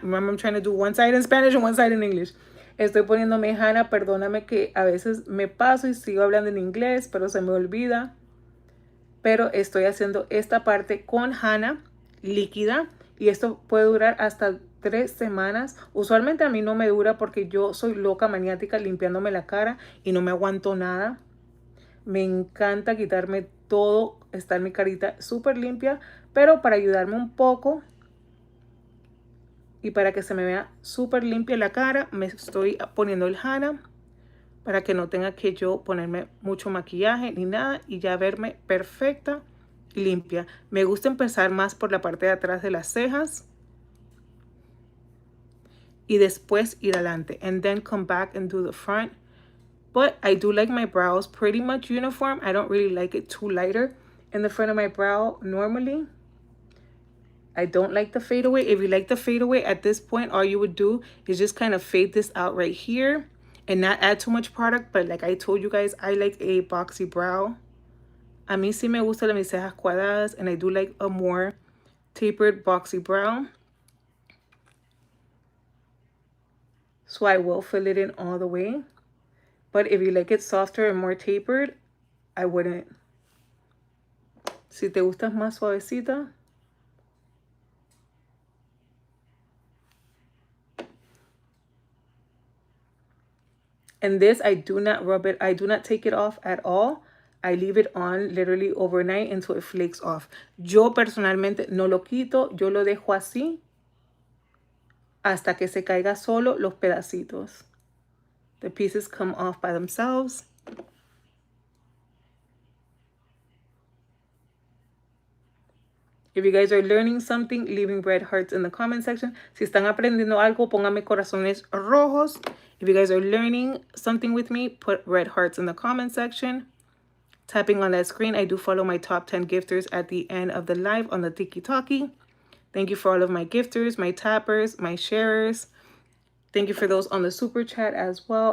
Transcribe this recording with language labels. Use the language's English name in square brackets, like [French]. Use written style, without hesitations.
[English] Remember, I'm trying to do one side in Spanish and one side in English. [Spanish] Estoy poniéndome Hannah. Perdóname que a veces me paso y sigo hablando en inglés, pero se me olvida. Pero estoy haciendo esta parte con Hannah líquida. Y esto puede durar hasta 3 semanas. Usualmente a mí no me dura porque yo soy loca maniática limpiándome la cara y no me aguanto nada. Me encanta quitarme todo, estar mi carita súper limpia, pero para ayudarme un poco y para que se me vea súper limpia la cara, me estoy poniendo el henna para que no tenga que yo ponerme mucho maquillaje ni nada y ya verme perfecta y limpia. Me gusta empezar más por la parte de atrás de las cejas y después ir adelante, [English] and then come back and do the front. But I do like my brows pretty much uniform. I don't really like it too lighter in the front of my brow normally. I don't like the fadeaway. If you like the fadeaway at this point, all you would do is just kind of fade this out right here and not add too much product. But like I told you guys, I like a boxy brow. [Spanish] A mí sí me gusta mis cejas cuadradas, [English] and I do like a more tapered boxy brow. So I will fill it in all the way. But if you like it softer and more tapered, I wouldn't. [Spanish] Si te gusta más suavecita. [English] And this, I do not rub it. I do not take it off at all. I leave it on literally overnight until it flakes off. [Spanish] Yo personalmente no lo quito. Yo lo dejo así hasta que se caiga solo los pedacitos. [English] The pieces come off by themselves. If you guys are learning something, leaving red hearts in the comment section. [Spanish] Si están aprendiendo algo, pónganme corazones rojos. [English] If you guys are learning something with me, put red hearts in the comment section. Tapping on that screen, I do follow my top 10 gifters at the end of the live on the Tiki Talkie. Thank you for all of my gifters, my tappers, my sharers. Thank you for those on the super chat as well.